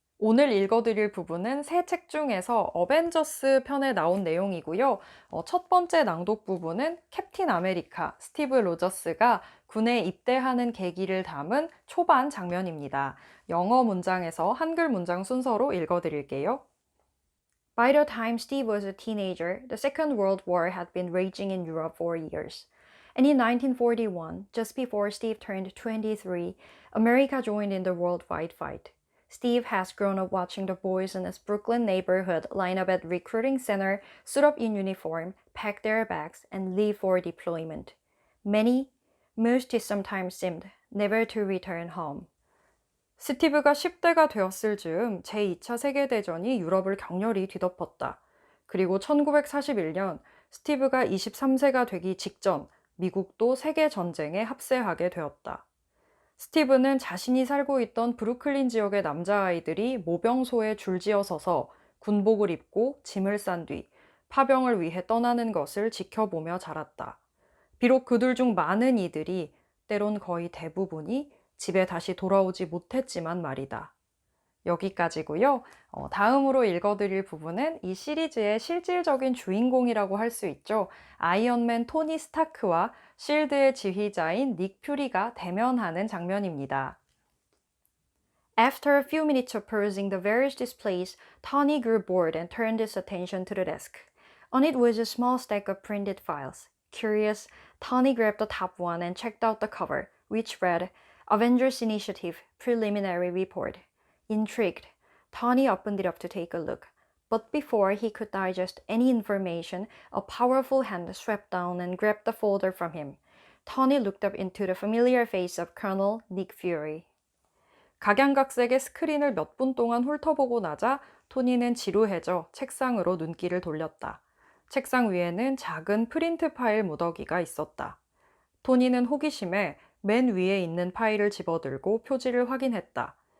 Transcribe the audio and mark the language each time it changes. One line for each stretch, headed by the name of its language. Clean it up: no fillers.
Korean: 오늘 읽어드릴 부분은 세 책 중에서 어벤져스 편에 나온 내용이고요. 첫 번째 낭독 부분은 캡틴 아메리카, 스티브 로저스가 군에 입대하는 계기를 담은 초반 장면입니다. 영어 문장에서 한글 문장 순서로 읽어드릴게요.
English: By the time Steve was a teenager, the Second World War had been raging in Europe for years. And in 1941, just before Steve turned 23, America joined in the worldwide fight. Steve has grown up watching the boys in his Brooklyn neighborhood line up at recruiting center, suit up in uniform, pack their bags, and leave for deployment. Many, most it sometimes seemed, never to return home.
Korean: 스티브가 10대가 되었을 즈음 제2차 세계대전이 유럽을 격렬히 뒤덮었다. 그리고 1941년 스티브가 23세가 되기 직전 미국도 세계전쟁에 합세하게 되었다. 스티브는 자신이 살고 있던 브루클린 지역의 남자아이들이 모병소에 줄지어 서서 군복을 입고 짐을 싼 뒤 파병을 위해 떠나는 것을 지켜보며 자랐다. 비록 그들 중 많은 이들이, 때론 거의 대부분이 집에 다시 돌아오지 못했지만 말이다. 여기까지고요. 다음으로 읽어드릴 부분은 이 시리즈의 실질적인 주인공이라고 할 수 있죠. 아이언맨 토니 스타크와 실드의 지휘자인 닉 퓨리가 대면하는 장면입니다.
English: After a few minutes of perusing the various displays, Tony grew bored and turned his attention to the desk. On it was a small stack of printed files. Curious, Tony grabbed the top one and checked out the cover, which read, Avengers Initiative Preliminary Report. Intrigued, Tony opened it up to take a look. But before he could digest any information, a powerful hand swept down and grabbed the folder from him. Tony looked up into the familiar face of Colonel Nick Fury.
Korean: 각양각색의 스크린을 몇 분 동안 훑어보고 나자 토니는 지루해져 책상으로 눈길을 돌렸다. 책상 위에는 작은 프린트 파일 무더기가 있었다. 토니는 호기심에 맨 위에 있는 파일을 집어들고 표지를 확인했다.